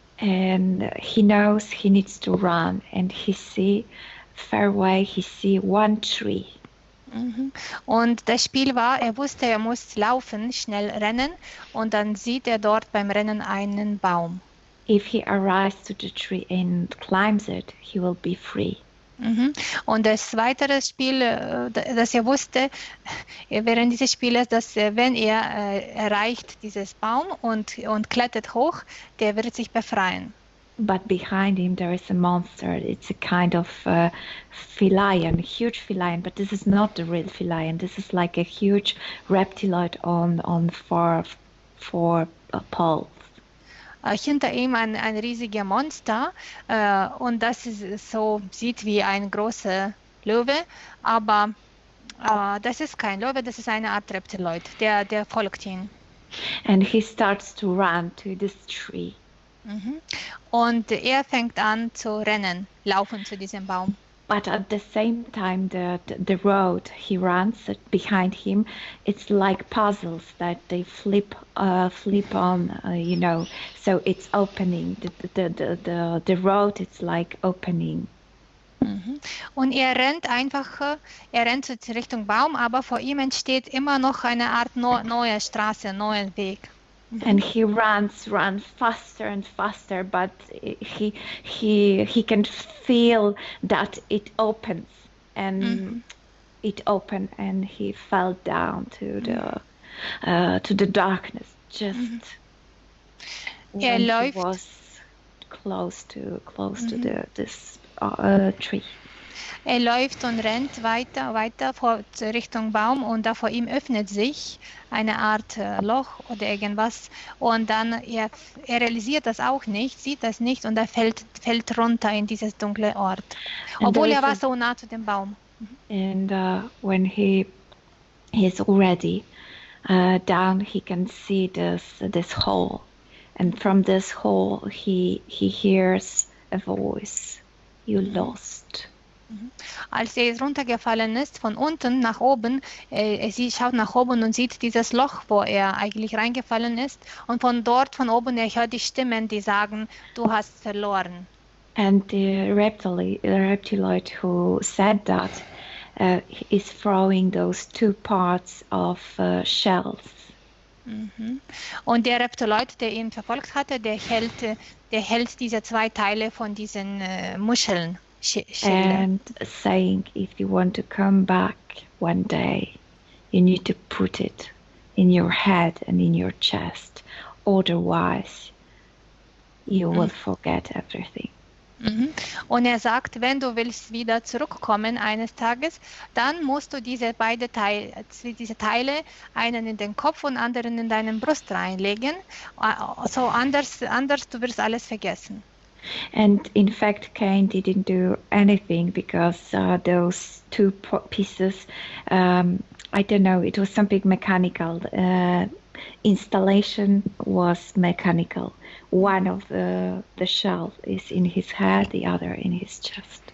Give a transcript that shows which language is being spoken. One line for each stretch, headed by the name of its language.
English: And he knows he needs to run, and he see far away, he see one tree.
German: Und das Spiel war, er wusste, er muss laufen, schnell rennen und dann sieht er dort beim Rennen einen Baum.
English: If he arrives to the tree and climbs it, he will be free.
German: Und das weitere Spiel, das er wusste während dieses Spieles, dass wenn er erreicht dieses Baum und klettert hoch, der wird sich befreien.
English: But behind him there is a monster. It's a kind of feline, huge feline, but this is not the real feline. This is like a huge reptiloid on four poles.
German: Hinter ihm ein riesiger Monster und das ist so, sieht wie ein großer Löwe, aber das ist kein Löwe, das ist eine Art Reptiloid, der folgt ihm.
English: And he starts to run to this tree.
German: Und er fängt an zu rennen, laufen zu diesem Baum.
English: But at the same time, the road he runs behind him, it's like puzzles that they flip on, you know. So it's opening. The road, it's like opening.
German: Und er rennt zur Richtung Baum, aber vor ihm entsteht immer noch eine Art neue Straße, neuer Weg.
English: And he runs faster and faster, but he can feel that it opens, and it opened, and he fell down to the darkness. Just when he was close to this tree.
German: Er läuft und rennt weiter Richtung Baum und da vor ihm öffnet sich eine Art Loch oder irgendwas und dann er realisiert das auch nicht, sieht das nicht und er fällt runter in dieses dunkle Ort, obwohl er war so nah zu dem Baum.
English: And when he is already down, he can see this hole, and from this hole he hears a voice. You lost.
German: Als er runtergefallen ist, von unten nach oben, sie schaut nach oben und sieht dieses Loch, wo er eigentlich reingefallen ist. Und von oben, er hört die Stimmen, die sagen, du hast verloren.
English: And the reptiloid who said that is throwing those two parts of shells.
German: Und der Reptiloid, der ihn verfolgt hatte, der hält diese zwei Teile von diesen Muscheln.
English: And saying, if you want to come back one day, you need to put it in your head and in your chest. Otherwise, you will forget everything. Mhm.
German: Und er sagt, wenn du willst wieder zurückkommen eines Tages, dann musst du diese diese Teile, einen in den Kopf und anderen in deinen Brust reinlegen. So anders du wirst alles vergessen.
English: And in fact, Cain didn't do anything because those two pieces, I don't know, it was something mechanical. Installation was mechanical. One of the shell is in his head, the other in his chest.